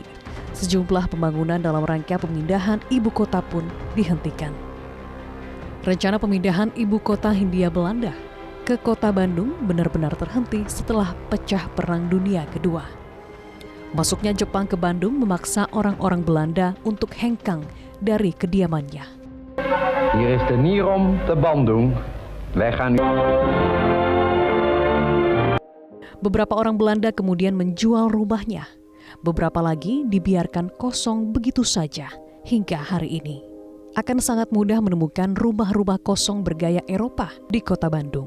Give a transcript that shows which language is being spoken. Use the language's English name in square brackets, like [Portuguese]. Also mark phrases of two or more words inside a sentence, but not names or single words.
[Indonesian] Sejumlah pembangunan dalam rangka pemindahan ibu kota pun dihentikan. Rencana pemindahan ibu kota Hindia Belanda ke kota Bandung benar-benar terhenti setelah pecah Perang Dunia Kedua. Masuknya Jepang ke Bandung memaksa orang-orang Belanda untuk hengkang dari kediamannya. [Dutch] Hier is de Nierom te Bandung. Wij gaan. [Indonesian] Beberapa orang Belanda kemudian menjual rumahnya. Beberapa lagi dibiarkan kosong begitu saja hingga hari ini. Akan sangat mudah menemukan rumah-rumah kosong bergaya Eropa di kota Bandung.